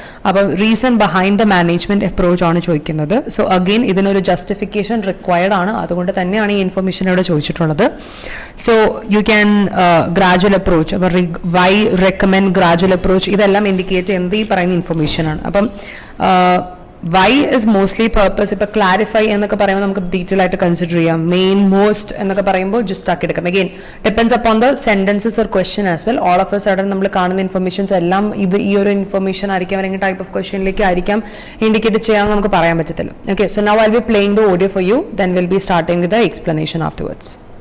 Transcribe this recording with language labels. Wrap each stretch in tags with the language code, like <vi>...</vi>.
<ml>അപ്പോൾ</ml> <en>reason behind the management approach</en> <ml>ആണ് ചോദിക്കുന്നത്. സോ അഗെയിൻ ഇതിനൊരു ജസ്റ്റിഫിക്കേഷൻ റിക്വയർഡ് ആണ്, അതുകൊണ്ട് തന്നെയാണ് ഈ ഇൻഫർമേഷൻ ഇവിടെ ചോദിച്ചിട്ടുള്ളത്. So you can gradual approach, അപ്പോൾ വൈ റെക്കമെൻഡ് ഗ്രാജുവൽ അപ്രോച്ച്, ഇതെല്ലാം ഇൻഡിക്കേറ്റ് ചെയ്യുന്നത് ഈ പറയുന്ന ഇൻഫർമേഷൻ ആണ്.</ml> <en>അപ്പം why is mostly purpose.</en> <ml>If clarify എന്നൊക്കെ പറയുമ്പോൾ നമുക്ക് ഡീറ്റെയിൽ ആയിട്ട് കൺസിഡർ ചെയ്യാം. മെയിൻ മോസ്റ്റ് എന്നൊക്കെ പറയുമ്പോൾ ജസ്റ്റ് ആക്കി എടുക്കാം.</ml> <en>Again depends upon the sentences or question as well.</en> <ml>All of A sudden നമ്മൾ കാണുന്ന ഇൻഫർമേഷൻസ് എല്ലാം ഇത് ഈ ഒരു ഇൻഫർമേഷൻ ആയിരിക്കാം അല്ലെങ്കിൽ ടൈപ്പ് ഓഫ് ക്വസ്റ്റ്യനിലേക്ക് ആയിരിക്കാം ഇൻഡിക്കേറ്റ് ചെയ്യാമെന്ന് നമുക്ക് പറയാൻ പറ്റത്തില്ല.</ml> <en>Okay, so now I will be playing the audio for you, then will be starting with the explanation afterwards.</en>